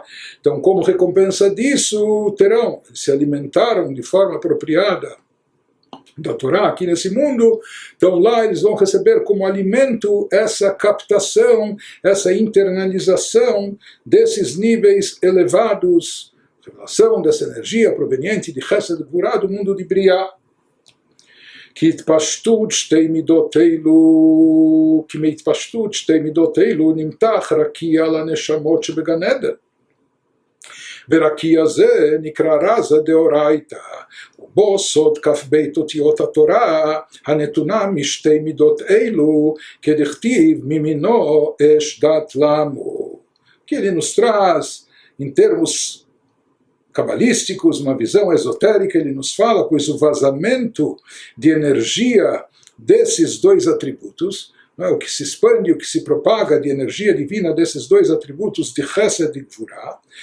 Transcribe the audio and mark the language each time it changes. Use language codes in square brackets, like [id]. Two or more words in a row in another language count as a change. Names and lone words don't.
[pt] Então, como recompensa disso, se alimentaram de forma apropriada da Torá aqui nesse mundo, então lá eles vão receber como alimento essa captação, essa internalização desses níveis elevados, revelação dessa energia proveniente de [he] חסד גבורה, [pt] do mundo de Briá. [he] כי התפשטות שתי מידות אלו, כי מהתפשטות שתי מידות אלו נמתח רקיע לנשמות שבגן עדן. ורקיע זה נקרא רזה דאורייתא, ובו סוד כ"ב אותיות התורה הנתונה משתי מידות אלו, כדכתיב ממינו אש דת למו. [pt] Que ele nos traz, em termos cabalísticos, uma visão esotérica, ele nos fala, pois o vazamento de energia desses dois atributos, o que se expande, o que se propaga de energia divina desses dois atributos de Chesed e Gvurá,